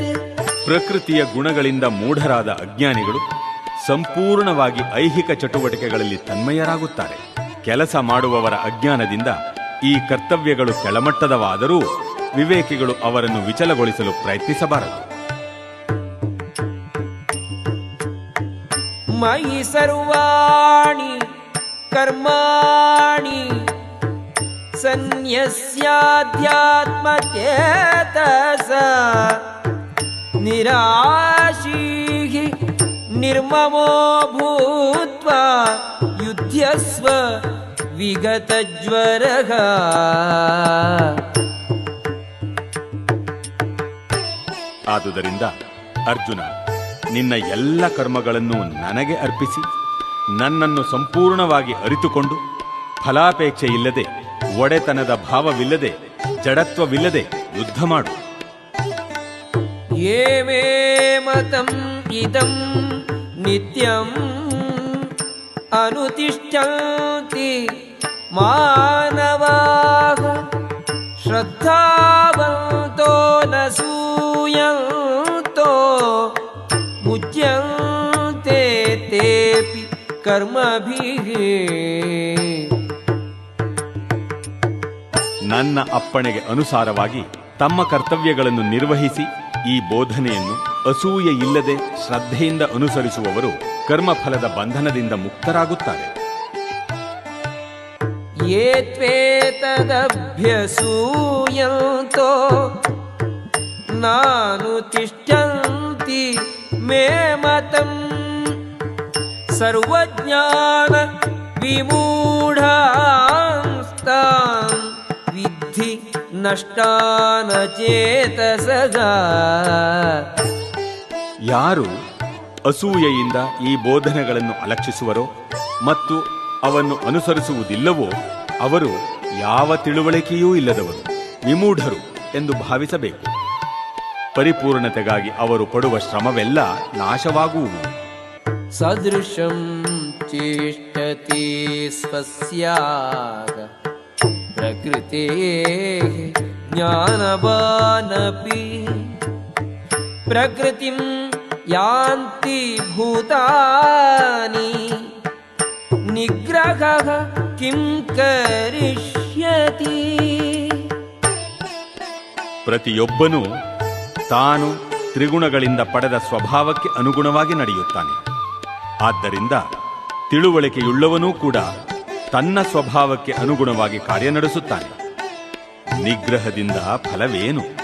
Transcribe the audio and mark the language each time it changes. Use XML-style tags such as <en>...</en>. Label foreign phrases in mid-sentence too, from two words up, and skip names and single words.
<kn>ಪ್ರಕೃತಿಯ ಗುಣಗಳಿಂದ ಮೂಢರಾದ ಅಜ್ಞಾನಿಗಳು ಸಂಪೂರ್ಣವಾಗಿ ಐಹಿಕ ಚಟುವಟಿಕೆಗಳಲ್ಲಿ ತನ್ಮಯರಾಗುತ್ತಾರೆ. ಕೆಲಸ ಮಾಡುವವರ ಅಜ್ಞಾನದಿಂದ ಈ ಕರ್ತವ್ಯಗಳು ಕೆಳಮಟ್ಟದವಾದರೂ ವಿವೇಕಿಗಳು ಅವರನ್ನು ವಿಚಲಗೊಳಿಸಲು ಪ್ರಯತ್ನಿಸಬಾರದು.</kn> <sa>ಮಯಿ ಸರ್ವಾಣಿ ಕರ್ಮಾಣಿ ಸನ್ಯಸ್ಯಾಧ್ಯಾತ್ಮಚೇತಸ ನಿರಾಶೀಃ ನಿರ್ಮಮೋ ಭೂತ್ವಾ ಯುಧ್ಯಸ್ವ ವಿಗತಜ್ವರಃ.</sa> <kn>ಆದುದರಿಂದ ಅರ್ಜುನ, ನಿನ್ನ ಎಲ್ಲ ಕರ್ಮಗಳನ್ನು ನನಗೆ ಅರ್ಪಿಸಿ ನನ್ನನ್ನು ಸಂಪೂರ್ಣವಾಗಿ ಅರಿತುಕೊಂಡು ಫಲಾಪೇಕ್ಷೆ ಇಲ್ಲದೆ, ಒಡೆತನದ ಭಾವವಿಲ್ಲದೆ, ಜಡತ್ವವಿಲ್ಲದೆ ಯುದ್ಧ ಮಾಡು.</kn> <sa>ये मे मतम् इदं नित्यम् अनुतिष्ठन्ति मानवाः श्रद्धावन्तो न सूयन्तो मुच्यन्ते तेऽपि कर्मभिः.</sa> <kn>ನನ್ನ ಅಪ್ಪಣೆಗೆ ಅನುಸಾರವಾಗಿ ತಮ್ಮ ಕರ್ತವ್ಯಗಳನ್ನು ನಿರ್ವಹಿಸಿ ಈ ಬೋಧನೆಯನ್ನು ಅಸೂಯೆ ಇಲ್ಲದೆ ಶ್ರದ್ಧೆಯಿಂದ ಅನುಸರಿಸುವವರು ಕರ್ಮಫಲದ ಬಂಧನದಿಂದ ಮುಕ್ತರಾಗುತ್ತಾರೆ.</kn> <sa>ये त्वेतदभ्यसूयन्तो नानुतिष्ठन्ति मे मतम् सर्वज्ञान विमूढांस्तान् विद्धि नष्टान चेतसगा.</sa> <kn>ಯಾರು ಅಸೂಯೆಯಿಂದ ಈ ಬೋಧನೆಗಳನ್ನು ಅಲಕ್ಷಿಸುವರೋ ಮತ್ತು ಅವನ್ನು ಅನುಸರಿಸುವುದಿಲ್ಲವೋ ಅವರು ಯಾವ ತಿಳುವಳಿಕೆಯೂ ಇಲ್ಲದವರು, ವಿಮೂಢರು ಎಂದು ಭಾವಿಸಬೇಕು. ಪರಿಪೂರ್ಣತೆಗಾಗಿ ಅವರು ಪಡುವ ಶ್ರಮವೆಲ್ಲ ನಾಶವಾಗುವುದು.</kn> <sa>ಸದೃಶಂ ಚೇಷ್ಟತೆ ಸ್ವಸ್ಯಾಗ ಪ್ರಕೃತೇಃ ಜ್ಞಾನವಾನಪಿ ಪ್ರಕೃತಿಂ ಯಾಂತಿ ಭೂತಾನಿ ನಿಗ್ರಹಃ ಕಿಂ ಕರಿಷ್ಯತಿ.</sa> <kn>ಪ್ರತಿಯೊಬ್ಬನೂ ತಾನು ತ್ರಿಗುಣಗಳಿಂದ ಪಡೆದ ಸ್ವಭಾವಕ್ಕೆ ಅನುಗುಣವಾಗಿ ನಡೆಯುತ್ತಾನೆ. ಆದ್ದರಿಂದ ತಿಳುವಳಿಕೆಯುಳ್ಳವನೂ ಕೂಡ ತನ್ನ ಸ್ವಭಾವಕ್ಕೆ ಅನುಗುಣವಾಗಿ ಕಾರ್ಯನಡೆಸುತ್ತಾನೆ. ನಿಗ್ರಹದಿಂದ ಫಲವೇನು?</kn>